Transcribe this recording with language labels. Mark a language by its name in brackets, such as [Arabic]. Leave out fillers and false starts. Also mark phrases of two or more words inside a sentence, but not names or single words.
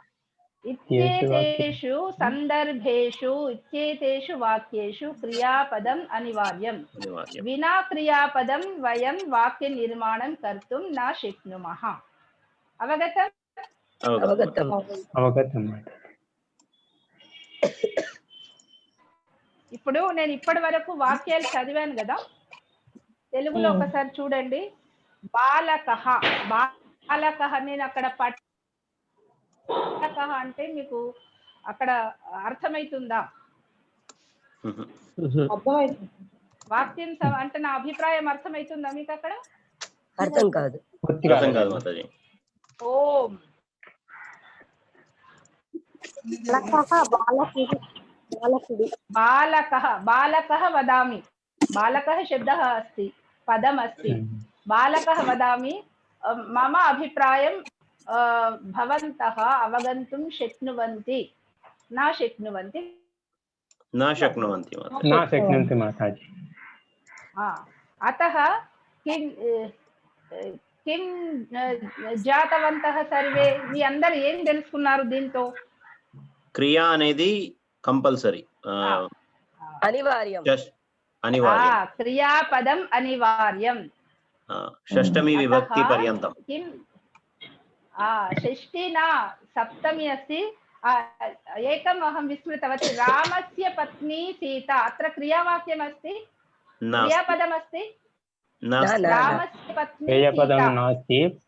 [Sanskrit] इत्येतेषु सन्दर्भेषु इत्येतेषु वाक्येषु क्रियापदम् अनिवार्यम् अनिवार्यं विना क्रियापदं वयं वाक्यनिर्माणं कर्तुं न शक्नुमः अवगतम् अवगतं अवगतं [Telugu] ఇప్పుడు నేను ఇప్పటి వరకు వాక్యాలు చదివాను కదా తెలుగులో ఒకసారి చూడండి [Sanskrit] బాలకః బాలకః [Telugu] నేను అక్కడ బాలకః అంటే మీకు అక్కడ అర్థమైతుందా అర్థమైంది. వాక్యం అంటే నా అభిప్రాయం అర్థమైతుందా మీకు అక్కడ అర్థం కాదు అర్థం కాదు మాతాజీ [Sanskrit] ఓం बालकः बालकः वदामि बालकः शब्दः अस्ति पदम् अस्ति बालकः वदामि मम अभिप्रायं भवन्तः अवगन्तुं शक्नुवन्ति न शक्नुवन्ति न शक्नुवन्ति माताजि न शक्नुवन्ति माताजि अतः किं किं జాతవంతః సర్వే [Telugu] మీ అందరూ ఏం తెలుసుకున్నారు దీంతో క్రియ అనేది కంపల్సరీ అనివార్యం అనివార్యం క్రియాపదం అనివార్యం షష్టమి విభక్తి పర్యంతం [Sanskrit] किं षष्ठी न सप्तमी अस्ति एकम् अहं विस्मृतवती रामस्य पत्नी सीता अत्र क्रियावाक्यमस्ति क्रियापदमस्ति रामस्य पत्नी क्रियापदं सीता नास्ति